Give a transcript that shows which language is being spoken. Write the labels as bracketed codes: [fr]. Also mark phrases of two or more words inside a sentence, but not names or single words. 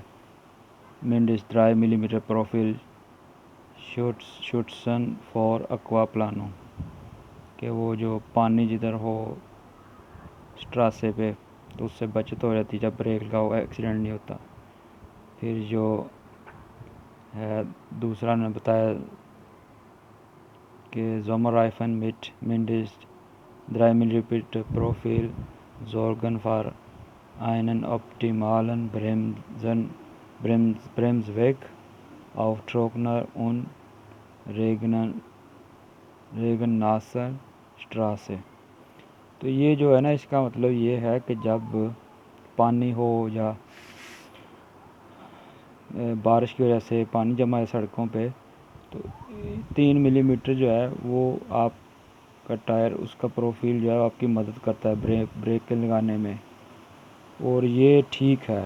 [de] mindestens 3 Millimeter Profil schützen vor Aquaplaning, [hi] कि वो जो पानी जिधर हो स्ट्रासे पे, तो उससे बचत हो जाती है, जब ब्रेक लगाओ एक्सीडेंट नहीं होता। फिर जो है दूसरा ने बताया कि [de] Sommerreifen mindestens 3 Millimeter Profil Sorgen für einen optimalen Bremsweg auf trockener und regennasser Straße। [hi] तो ये जो है ना, इसका मतलब ये है कि जब पानी हो या बारिश की वजह से पानी जमा है सड़कों पे, तो 3 मिलीमीटर जो है वो आपका टायर, उसका प्रोफील जो है आपकी मदद करता है ब्रेक के लगाने में, और ये ठीक है।